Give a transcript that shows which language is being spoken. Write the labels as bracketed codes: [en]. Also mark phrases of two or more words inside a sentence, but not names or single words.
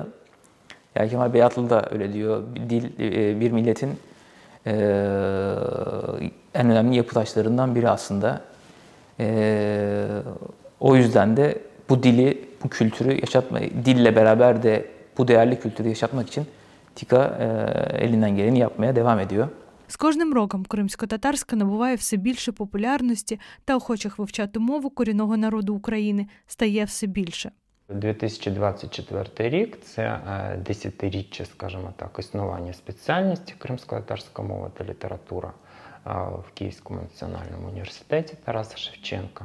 [tr] Yahya Kemal Beyatlı da öyle diyor, dil bir milletin en önemli yapı taşlarından biri aslında. O yüzden de bu dili, bu kültürü yaşatmayı, dille beraber de bu değerli kültürü yaşatmak için TİKA elinden geleni yapmaya devam ediyor. [uk] З кожним роком кримсько-татарська набуває все більше популярності та охочих вивчати мову корінного народу України стає все більше. 2024 рік – це 10-річчя, скажімо так, існування спеціальності кримсько-татарська мова та література в Київському національному університеті Тараса Шевченка.